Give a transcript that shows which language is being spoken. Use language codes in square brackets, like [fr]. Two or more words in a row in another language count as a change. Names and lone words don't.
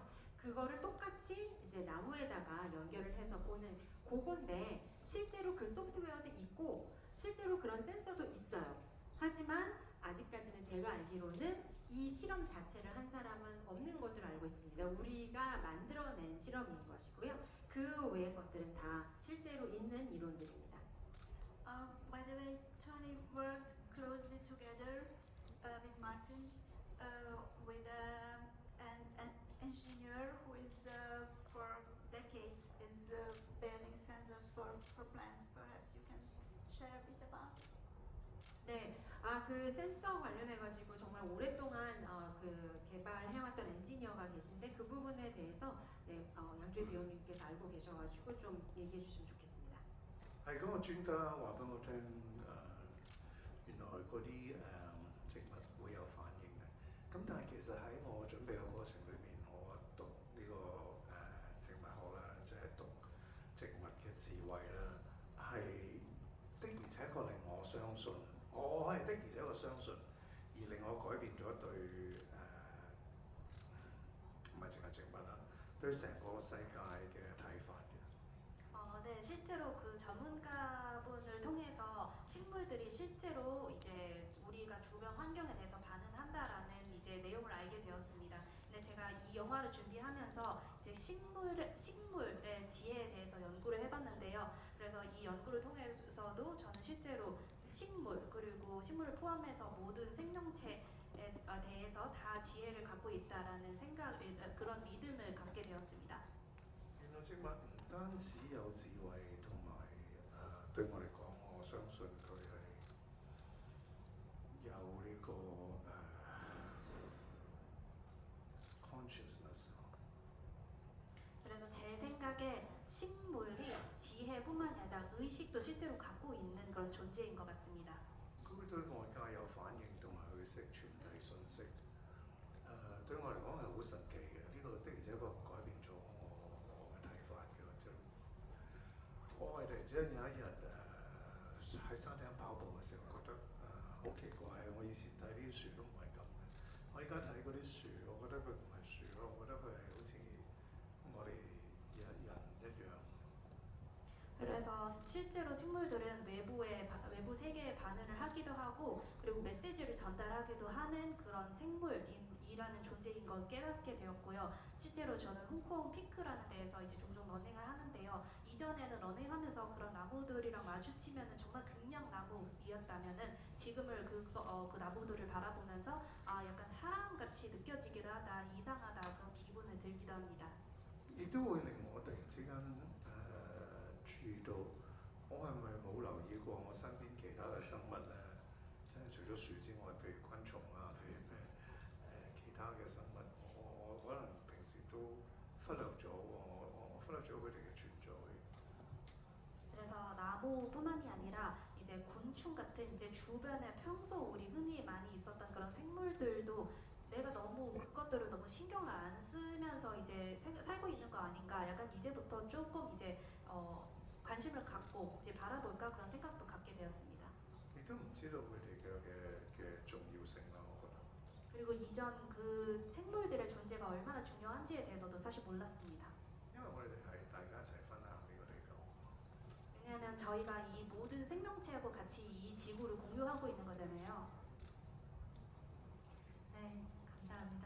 [ko] 그거를 똑같이 이제 나무에다가 연결을 해서 보는 그건데 실제로 그 소프트웨어도 있고 실제로 그런 센서도 있어요. 하지만 아직까지는 제가 알기로는 이 실험 자체를 한 사람은 없는 것으로 알고 있습니다. 우리가 만들어낸 실험인 것이고요. 그 외의 것들은 다 실제로 있는 이론들입니다. [en] By the way, Tony worked closely together with Martin, with an engineer who is for decades is building sensors for plants. Perhaps you can share a bit about it. [ko] 네, 그 센서 관련해가지고 정말 오랫동안 그 개발해왔던 엔지니어가 계신데 그 부분에 대해서 양주희 배우님께서 알고 계셔가지고 좀 얘기해 주시면 좋겠습니다. [yue] 係嗰個專家話俾我聽，原來嗰啲植物會有反應嘅。咁但係其實喺我準備嘅過程裏面，我讀呢、個植物學啦，即係讀植物嘅智慧啦，係的而且確令我相信，我係的而且確相信，而令我改變咗對唔係淨係植物啦，對成個世界嘅睇法嘅。 [ko] 네, 실제로 그 전문가분을 통해서 식물들이 실제로 이제 우리가 주변 환경에 대해서 반응한다라는 이제 내용을 알게 되었습니다. 근데 제가 이 영화를 준비하면서 이제 식물의 지혜에 대해서 연구를 해봤는데요. 그래서 이 연구를 통해서도 저는 실제로 식물 그리고 식물을 포함해서 모든 생명체에 대해서 다 지혜를 갖고 있다라는 생각, 그런 믿음을 갖게 되었습니다. [yue] 原來植物唔單止有智慧，同埋對我嚟講，我相信佢係有呢、個 consciousness。 [ko] 그래서 제 생각에 식물이 지혜뿐만이 아니라 의식도 실제로 갖고 있는 그런 존재인 것 같습니다. [yue] 佢會對外界有反應，同埋佢識傳遞信息。對我嚟講係好神奇嘅，呢、個的而且確改變咗我嘅睇法嘅。就我係突然之間有一日喺山頂跑步嘅時候，覺得好奇怪，我以前睇啲樹都唔係咁嘅，我而家睇嗰啲樹，我覺得佢唔係樹咯，我覺得佢係好似我哋人一樣。 [ko] 그래서 실제로 식물들은 외부 세계에 반응을 하기도 하고 그리고 메시지를 전달하기도 하는 그런 생물이라는 존재인 걸 깨닫게 되었고요. 실제로 저는 홍콩 피크라는 데에서 이제 종종 러닝을 하는데요. 이전에는 러닝하면서 그런 나무들이랑 마주치면은 정말 그냥 나무이었다면은 지금을 그 나무들을 바라보면서 약간 사람같이 느껴지기도 하다, 이상하다 그런 기분을 들기도 합니다. [yue] 亦都會令我突然之間注意到，我係咪冇留意過我身邊其他嘅生物咧？即係除咗樹之外，譬如昆蟲啊，譬如咩其他嘅生物，我可能平時都忽略咗，我忽略咗佢哋嘅存在。 [ko] 그래서 나무뿐만이 아니라 이제 곤충 같은 이제 주변에 평소 우리 흔히 많이 있었던 그런 생물들도 내가 너무 그것들을 너무 신경을 안 쓰면서 이제 살고 있는 거 아닌가, 약간 이제부터 조금 이제 관심을 갖고 이제 바라볼까 그런 생각도 갖게 되었습니다. [yue] 亦都唔知道佢哋嘅重要性啦，我覺得。 [ko] 그리고 이전 그 생물들의 존재가 얼마나 중요한지에 대해서도 사실 몰랐습니다. [yue] 因為我哋係大家一齊分享呢個地球。 [ko] 왜냐하면 저희가 이 모든 생명체하고 같이 이 지구를 공유하고 있는 거잖아요. 네, 감사합니다.